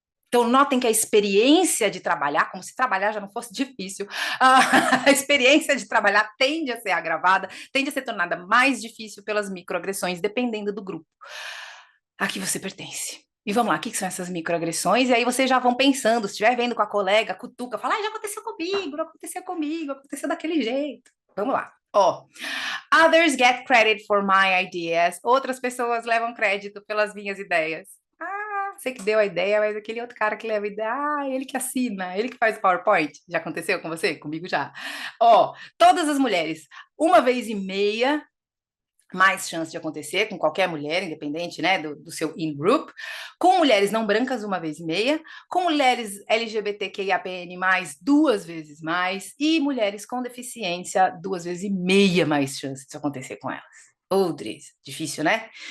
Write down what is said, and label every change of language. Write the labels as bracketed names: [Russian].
[Portuguese] Então, notem que a experiência de trabalhar, como se trabalhar já não fosse difícil, a experiência de trabalhar tende a ser agravada, tende a ser tornada mais difícil pelas microagressões, dependendo do grupo a que você pertence. E vamos lá, o que são essas microagressões? E aí vocês já vão pensando, se estiver vendo com a colega, cutuca, fala, já aconteceu comigo, aconteceu daquele jeito. Vamos lá. [English] Others get credit for my ideas. [Portuguese] Outras pessoas levam crédito pelas minhas ideias. Você que deu a ideia, mas aquele outro cara que leva a ideia, ele que assina, ele que faz o PowerPoint. Já aconteceu com você? Comigo já. Todas as mulheres, 1,5 vezes mais chance de acontecer com qualquer mulher, independente, né, do seu in-group, com mulheres não brancas 1,5 vezes, com mulheres LGBTQIAPN+, 2 vezes mais, e mulheres com deficiência 2,5 vezes mais chance disso acontecer com elas. podres. Difícil, né?